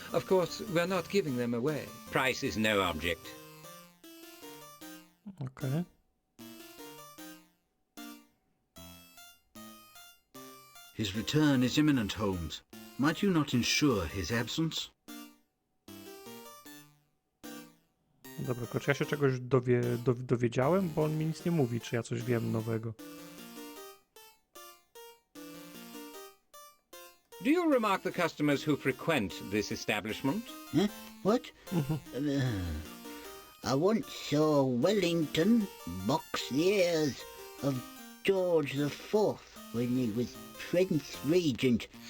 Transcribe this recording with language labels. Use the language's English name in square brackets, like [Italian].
[English] Of course, we're not giving them away. Price is no object. Okay. His return is imminent, Holmes. Might you not ensure his absence? [Polish] Dobra, tylko czy ja się czegoś dowiedziałem, bo on mi nic nie mówi, czy ja coś wiem nowego. [English] Do you remark the customers who frequent this establishment? Huh? What? I once saw Wellington box the ears of George IV when he was Prince Regent.